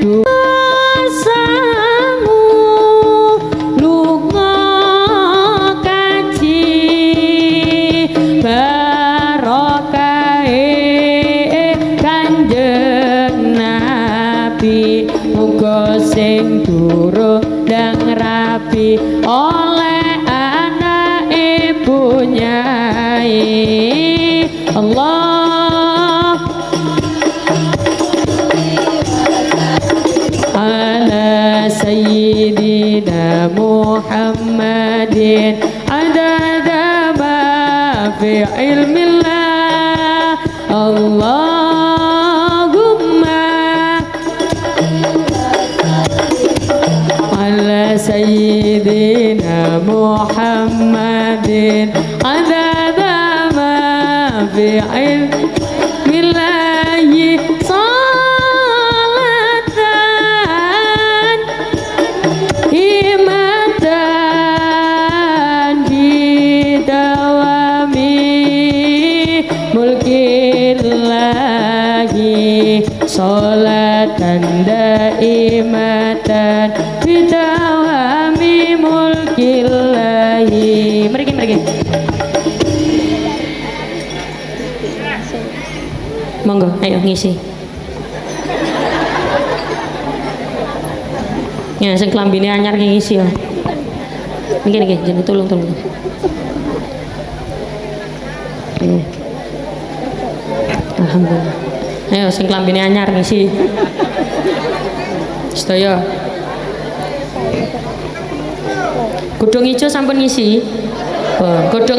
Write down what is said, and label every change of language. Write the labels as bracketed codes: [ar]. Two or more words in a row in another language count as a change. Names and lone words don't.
[jv] dosamu lunga kaji barokahe Kanjeng Nabi muga sing durung ndang rapi oleh anak ibu [ar] nyai الله على سيدنا محمد عدد ما في علم الله اللهم على سيدنا محمد عدد ما في علم الله صلاة دائمة بدوام ملك الله صلاة دائمة بدوام ملك الله mereka [jv] monggo ayo ngisi ya sing klambine anyar ngisi ya niki jeneng tolong alhamdulillah ayo sing klambine anyar ngisi sedaya kudung ijo sampun ngisi kudung